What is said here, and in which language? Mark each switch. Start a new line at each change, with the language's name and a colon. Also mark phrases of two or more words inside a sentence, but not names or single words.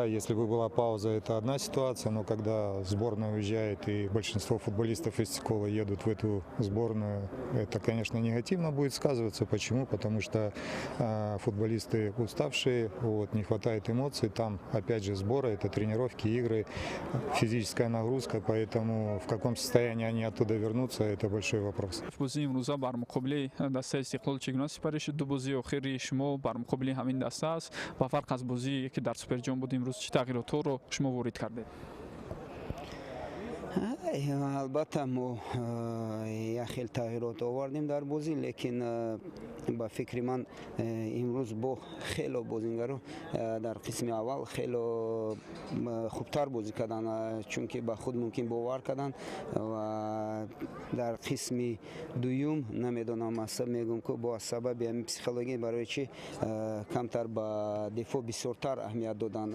Russian: Если бы была пауза, это одна ситуация, но когда сборная уезжает и большинство футболистов из Истиклола едут в эту сборную, это, конечно, негативно будет сказываться. Почему? Потому что футболисты уставшие, вот, не хватает эмоций. Там, опять же, сборы, это тренировки, игры, физическая нагрузка. Поэтому в каком состоянии они оттуда вернутся, это большой вопрос.
Tajik: بازی امروز بر مقابل دسته استقلال چگونه سپری شد؟ 2 بازی اخیر شما بر مقابل همین دسته است و فرق از بازی که در سوپر جام بود امروز چه تغییرات رو شما وارد کرده؟ البته ما خیلی تغییرات آوردیم در بازی، لیکن با فکر من امروز با خیلی بازیگرا در قسم اول خیلی خوبتر بازی کردن، چون که با خود ممکن باور کردن و در قسم دوم نمیدونم اصلا میگم که با سبب همین پسیکولوژی برای چی کمتر با دفاع بسیارتر اهمیت دادن.